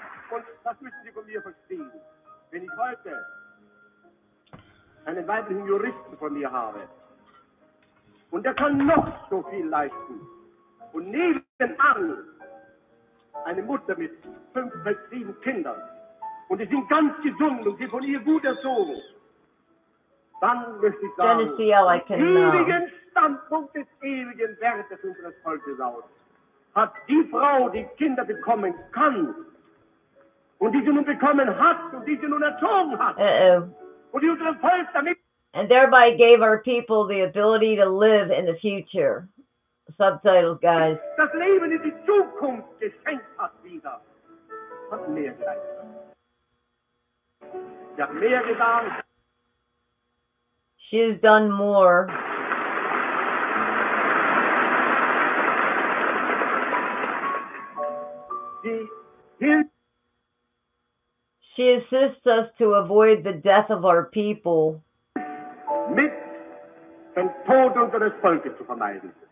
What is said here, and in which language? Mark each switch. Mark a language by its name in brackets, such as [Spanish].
[German] Und das müssen Sie von mir verstehen. Wenn ich heute einen weiblichen Juristen von mir habe und der kann noch so viel leisten und nebenan eine Mutter mit 5, 6, 7 Kindern und die sind ganz gesund und sie von ihr gut erzogen, dann möchte ich sagen, ewigen Standpunkt des ewigen Wertes unseres Volkes aus hat die Frau, die Kinder bekommen kann und die sie nun bekommen hat und die sie nun erzogen hat. [English] And thereby gave our people the ability to live in the future. Subtitles, guys. [German] Das Leben in die Zukunft geschenkt hat wieder. Hat mehr geleistet. Sie hat mehr getan. [English] She has done more. She assists us to avoid the death of our people. [German] Mit den Tod unseres Volkes zu vermeiden.